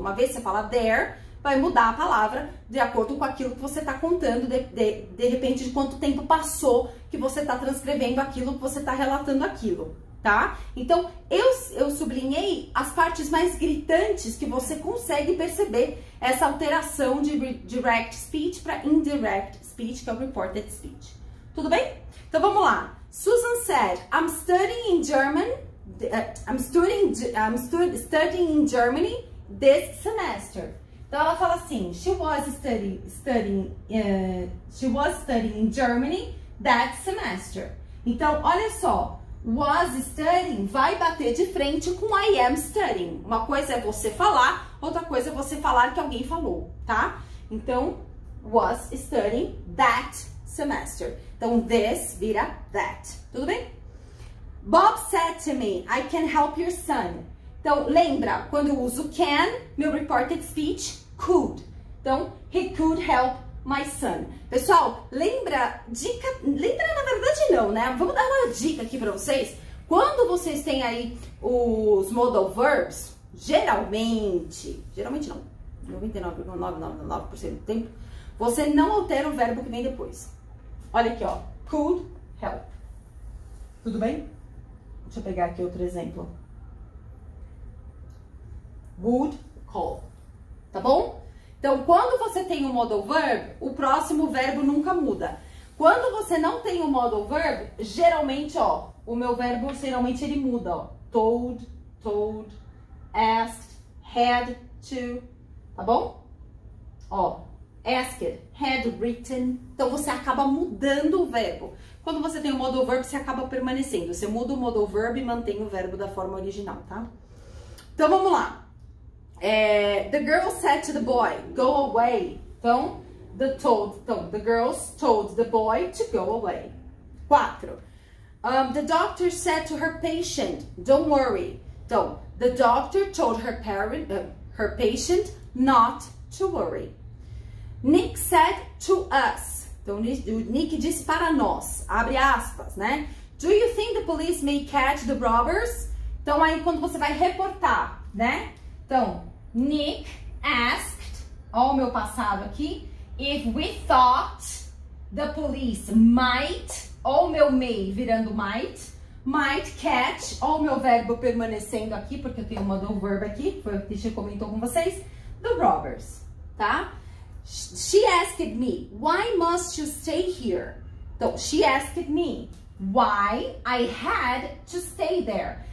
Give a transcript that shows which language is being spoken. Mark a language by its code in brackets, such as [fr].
[pt] Uma vez você fala there, vai mudar a palavra de acordo com aquilo que você está contando, de repente, de quanto tempo passou que você está transcrevendo aquilo, que você está relatando aquilo, tá? Então, eu sublinhei as partes mais gritantes que você consegue perceber essa alteração de direct speech para indirect speech, que é o reported speech. Tudo bem? Então, vamos lá. [en] Susan said, I'm studying in German. I'm studying in Germany this semester. [pt] Então ela fala assim, [en] she was studying in Germany that semester. [pt] Então, olha só, [en] was studying [pt] vai bater de frente com [en] I am studying. [pt] Uma coisa é você falar, outra coisa é você falar que alguém falou, tá? Então, [en] was studying that semester. [pt] Então, [en] this [pt] vira [en] that. [pt] Tudo bem? [en] Bob said to me, I can help your son. [pt] Então, lembra, quando eu uso can, meu reported speech, could. Então, [en] he could help my son. [pt] Pessoal, lembra, na verdade não, né? Vamos dar uma dica aqui pra vocês. Quando vocês têm aí os modal verbs, geralmente não, 99,999% do tempo, você não altera o verbo que vem depois. Olha aqui, ó, [en] could help. [pt] Tudo bem? Deixa eu pegar aqui outro exemplo. [en] Would call. [pt] Tá bom? Então, quando você tem um modal verb, o próximo verbo nunca muda. Quando você não tem um modal verb, geralmente, ó, o meu verbo, geralmente ele muda, ó. [en] Told, asked, had to, [pt] tá bom? Ó, [en] asked, had written. [pt] Então, você acaba mudando o verbo. Quando você tem o modal verb, você acaba permanecendo. Você muda o modal verb e mantém o verbo da forma original, tá? Então, vamos lá. [en] The girl said to the boy, go away. [pt] Então, [en] the girls told the boy to go away. 4. The doctor said to her patient, don't worry. [pt] Então, [en] the doctor told her patient not to worry. Nick said to us. [pt] Então, o Nick disse para nós, abre aspas, né? [en] Do you think the police may catch the robbers? [pt] Então, aí quando você vai reportar, né? Então, [en] Nick asked, [pt] ó o meu passado aqui, [en] if we thought the police might, [pt] ó o meu may virando might [en] catch, [pt] ó o meu verbo permanecendo aqui, porque eu tenho um modal verb aqui, foi o que a gente comentou com vocês, [en] the robbers, [pt] tá? [en] She asked me, why must you stay here? [pt] Então, [en] she asked me, why I had to stay there.